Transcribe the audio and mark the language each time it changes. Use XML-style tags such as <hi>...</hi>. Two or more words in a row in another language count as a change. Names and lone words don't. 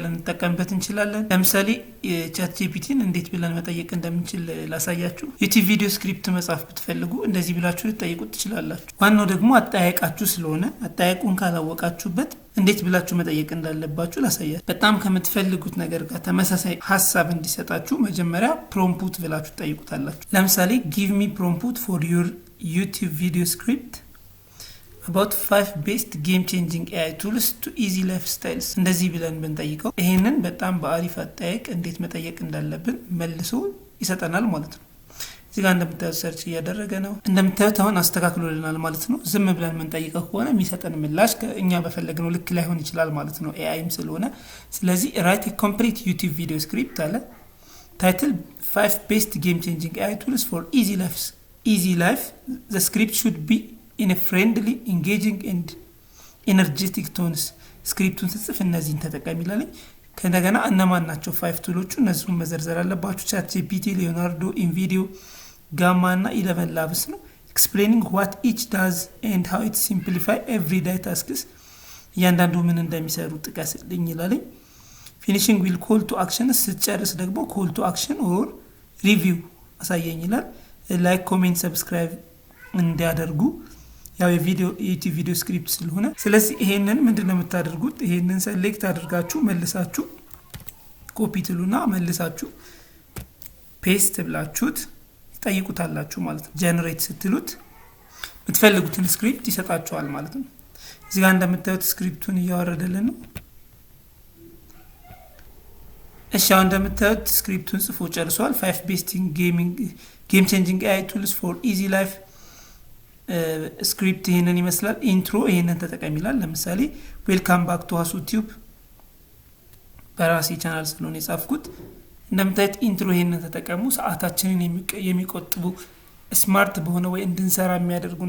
<am>ልንጠቀምበት እንችላለን። ለምሳሌ ቻት ጂፒቲን እንዴት ብለን መጠየቅ እንደምንችል ላሳያችሁ። ዩቲዩብ ቪዲዮ ስክሪፕት መጻፍ ብትፈልጉ እንደዚህ ብላችሁ ልትጠይቁት ትችላላችሁ። ዋናው ደግሞ አጠያየቃችሁ ስለሆነ አጠያየቁን ካላወቃችሁበት እንዴት ብላችሁ መጠየቅ እንዳለባችሁ ላሳያችሁ። በጣም ከምትፈልጉት ነገር ጋር ተመሳሳይ ሀሳብ እንዲሰጣችሁ መጀመሪያ ፕሮምፕት ብላችሁ ትጠይቁታላችሁ። ለምሳሌ</am> <en>give me prompt for your YouTube video script about 5 best game changing AI tools to easy lifestyles</en> <am>እንደዚህ ብለን ብንጠይቀው ይሄንን በጣም በአሪፍ አጠያየቅ እንዴት መጠየቅ እንዳለብን መልሶ ይሰጠናል ማለት ነው። እዚህ ጋር እንደምታዩት ሰርች እያደረገ ነው። እንደምታዩት አሁን አስተካክሎልናል ማለት ነው። ዝም ብለን የምንጠይቀው ከሆነ የሚሰጠን ምላሽ እኛ በፈለግነው ልክ ላይሆን ይችላል ማለት ነው፣ ኤአይም ስለሆነ። ስለዚህ</am> <en>write a complete YouTube video script</en> <am>አለ።</am> <en>title 5 best game changing AI tools for easy life. The script should be in a friendly, engaging and energetic tones.</en> <am>ስክሪፕቱን ስጽፍ እነዚህን ተጠቀሚ ይላልኝ። ከነገና እነማን ናቸው 5 ቱሎቹ? እነሱን መዘርዘር አለባችሁ። ቻት ጂፒቲ፣ ሊዮናርዶ፣ ኢንቪዲዮ፣ ጋማ እና 11 ላብስ ነው።</am> <en>explaining what each does and how it simplify everyday tasks።</en> <am>እያንዳንዱ ምን እንደሚሰሩ ጥቀስልኝ ይላልኝ።</am> <en>finishing will call to action።</en> <am>ስጨርስ ደግሞ</am> <en>call to action or review</en> <am>አሳየኝ ይላል። ላይክ፣ ኮሜንት፣ ሰብስክራይብ እንዲያደርጉ ያው የዩቲዩብ ቪዲዮ ስክሪፕት ስለሆነ። ስለዚህ ይሄንን ምንድነው የምታደርጉት? ይሄንን ሴሌክት አድርጋችሁ መልሳችሁ ኮፒ ትሉና መልሳችሁ ፔስት ብላችሁት ትጠይቁታላችሁ ማለት ነው። ጀነሬት ስትሉት የምትፈልጉትን ስክሪፕት ይሰጣችኋል ማለት ነው። እዚህ ጋር እንደምታዩት ስክሪፕቱን እያወረደልን ነው። እሺ አሁን እንደምታዩት ስክሪፕቱን ጽፎ ጨርሷል።</am> <en>5 best game changing AI tools for easy life</en> <am>ስክሪፕት ይሄንን ይመስላል። ኢንትሮ ይሄንን ተጠቀም ይላል። ለምሳሌ</am> <en>welcome back to Hasu Tube</en> <am>በራሴ ቻናል ስለሆነ የጻፍኩት። እንደምታዩት ኢንትሮ ይሄንን ተጠቀሙ። ሰዓታችንን የሚቆጥቡ ስማርት በሆነ ወይ እንድንሰራ የሚያደርጉና</am>